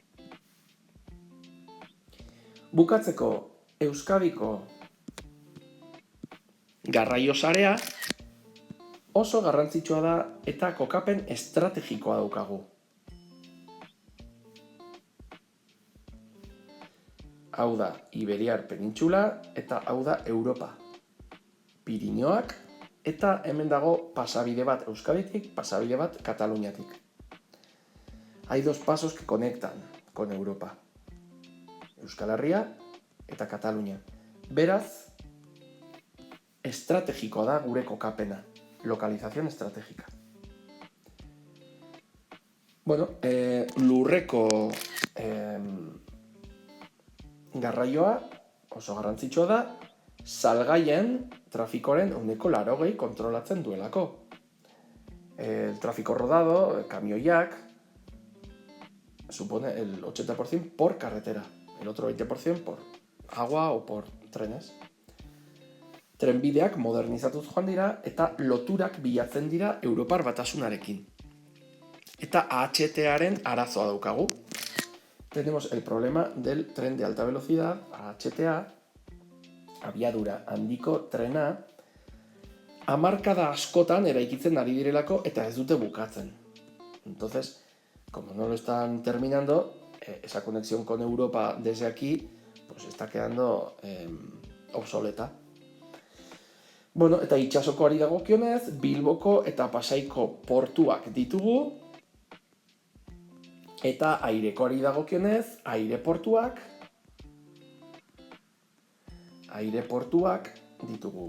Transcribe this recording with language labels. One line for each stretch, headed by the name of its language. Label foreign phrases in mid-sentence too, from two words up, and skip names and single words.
Basque: Bukatzeko, Euskadiko garraio sarea oso garrantzitsua da eta kokapen estrategikoa daukagu. Hau da Iberiar Penintxula eta hau da Europa. Pirinioak eta hemen dago pasabide bat Euskaditik, pasabide bat Kataluniatik.
Spanish: Hay dos pasos que conectan con Europa.
Basque: Euskal Herria eta Katalunia. Beraz, estrategikoa da gure kokapena.
Spanish: Lokalización estratégica.
Basque: Bueno, lurreko garraioa oso garrantzitsua da, salgaien trafikoren 80% kontrolatzen duelako.
Spanish: El tráfico rodado, kamioiak, supone el 80% por carretera, el otro 20% por agua o por trenes.
Basque: Trenbideak modernizatuz joan dira eta loturak bilatzen dira Europar Batasunarekin. Eta AHT-aren arazoa daukagu.
Spanish: Tenemos el problema del tren de alta velocidad,
Basque: AHTA, abiadura handiko trena, hamarkada askotan eraikitzen ari direlako eta ez dute bukatzen.
Spanish: Entonces, como no lo están terminando, esa conexión con Europa desde aquí pues está quedando obsoleta.
Basque: Bueno, eta itsasokoari dagokionez, Bilboko eta Pasaiko portuak ditugu, eta airekoari dagokionez, aireportuak ditugu.